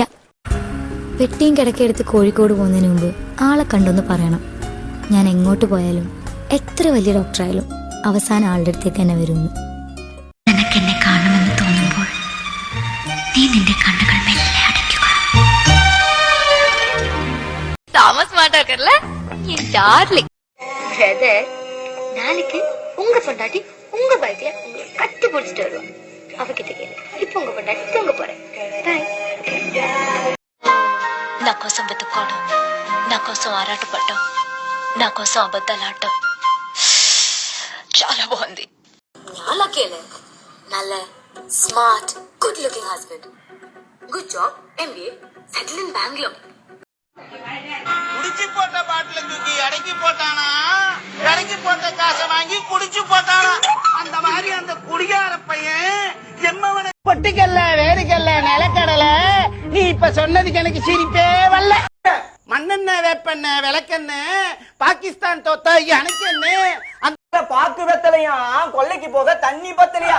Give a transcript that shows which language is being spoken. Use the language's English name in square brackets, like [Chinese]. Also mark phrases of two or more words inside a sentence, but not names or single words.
[Malayalam] പെട്ടിയും കിടക്കെടുത്ത് കോഴിക്കോട് പോകുന്നതിന് മുമ്പ് ആളെ കണ്ടൊന്ന് പറയണം. ഞാൻ എങ്ങോട്ട് പോയാലും എത്ര വലിയ ഡോക്ടറായാലും അവസാനം ആളുടെ അടുത്തേക്ക് തന്നെ വരുന്നു. നിനക്കെന്നെ കാണുമെന്ന് തോന്നുമ്പോൾ നീ നിന്റെ കണ്ണുകൾ മെല്ലെ അടയ്ക്കുക. [Tamil] தாமஸ் மாட்டாக்கர்ல என் டார்லிங். நாளைக்கு உங்க பொண்டாட்டி உங்க பைக்ல உங்களை கட்டி பிடிச்சிட்டு வருவோம். அவகிட்ட கேளு, இப்ப உங்க பொண்டாட்டி தூங்க போறேன். [Telugu] నా కోసం వెతుక్కోవడం, నా కోసం ఆరాటపడటం, నా కోసం అబద్ధాలాడటం చాలా బాగుంది. [English] నాలాకేలే நல்ல smart good looking husband, good job, MBA, settle in Bengaluru. [Tamil] குடிச்சு போட்ட பாட்டில தூக்கி இறக்கி போட்டானா, இறக்கி போட்ட காசை வாங்கி குடிச்சு போட்டானா. அந்த மாதிரி அந்த குடிகார பையன் எம்மவன பொட்டிக்கல்ல வேடிக்கல்ல நிலக்கடல. நீ இப்ப சொன்னதுக்கு எனக்கு சிரிப்பே வரல. மண்ணெண்ண வேப்பெண்ண விளக்கெண்ண பாகிஸ்தான் தோத்த எனக்கு என்ன அந்த பாக்கு வெத்தலையா கொல்லைக்கு போக தண்ணி பத்தலையா.